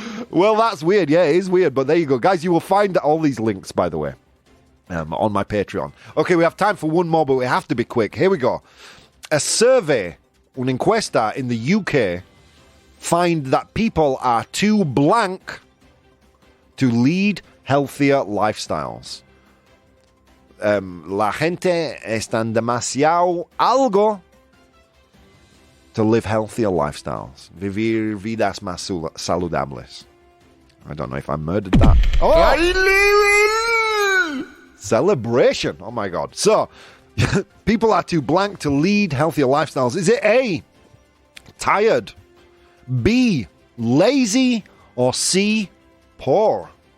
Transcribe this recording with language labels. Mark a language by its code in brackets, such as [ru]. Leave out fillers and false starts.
[en] Well, that's weird. Yeah, it is weird, but there you go. Guys, you will find all these links, by the way, on my Patreon. Okay, we have time for one more, but we have to be quick. Here we go. A survey, un'enquesta in the UK, find that people are too blank to lead healthier lifestyles. [es] La gente están demasiado algo [en] to live healthier lifestyles. [es] Vivir vidas más saludables. [en] I don't know if I murdered that. Oh! Celebration. Oh my God. So, people are too blank to lead healthier lifestyles. Is it A, tired, B, lazy, or C, poor?